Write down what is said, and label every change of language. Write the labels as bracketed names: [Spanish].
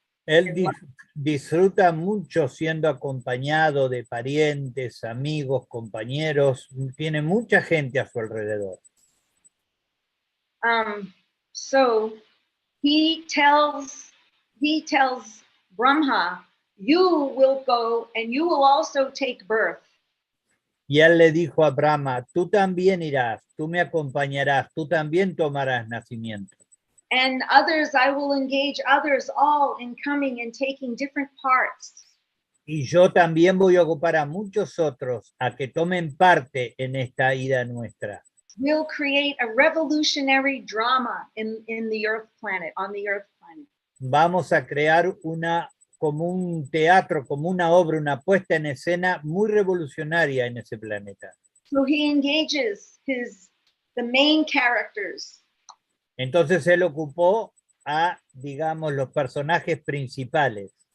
[Spanish] Él disfruta mucho siendo acompañado de parientes, amigos, compañeros. Tiene mucha gente a su alrededor. [English] So he tells Brahma, you will go and you will also take birth. [Spanish] Y él le dijo a Brahma, tú también irás, tú me acompañarás, tú también tomarás nacimiento. [English] And others, I will engage others all in coming and taking different parts. [Spanish] Y yo también voy a ocupar a muchos otros a que tomen parte en esta ida nuestra. [English] We'll create a revolutionary drama in the Earth planet, on the Earth planet. [Spanish] Vamos a crear como un teatro, como una obra, una puesta en escena muy revolucionaria en ese planeta. [English] So he engages the main characters. [Spanish] Entonces él ocupó a, digamos, los personajes principales.